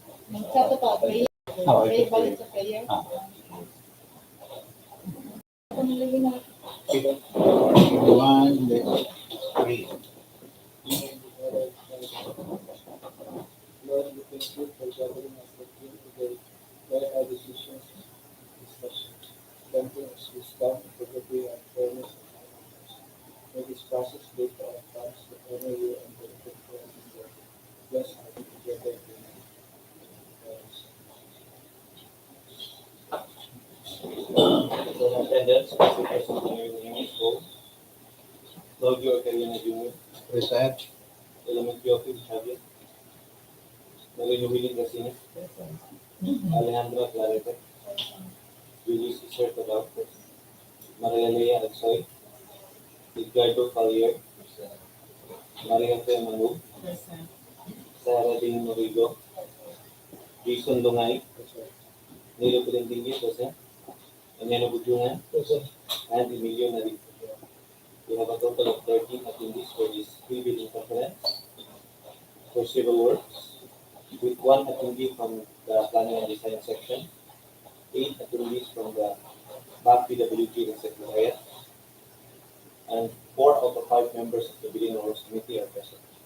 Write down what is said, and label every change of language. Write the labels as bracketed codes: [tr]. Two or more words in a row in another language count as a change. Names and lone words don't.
[tl] Magsato pa, prayer. Prayer, balik sa prayer. Kung nilagay na. [en] One, let's pray. Lord, we thank you for gathering us again today. Guide our decisions and discussions. Granting us wisdom, integrity, and fairness in our lives. May this process lead to our plans to honor you and benefit for us in the bless our together in So, attendance, Mr. President, your name is Bo. Claudio Carina Jr., Present. Elementary Office, Javier. Marino Willie Garcia, Alejandra Clarete, Julius Isher Tadao, Maria Lea Agsoy, Edgardo Collier, Maria Fe Manu, Sarah Dean Morigo, Jason Lungay, Nilo Pilindingi, present, Emeno Budungan, and Emilio Nari. We have a total of 13 attendees for this pre-bidding conference for civil works, with 1 attendee from the Planning and Design section, 8 attendees from the BAC PWG Secretariat, and 4 out of 5 members of the Bidding Awards Committee are present.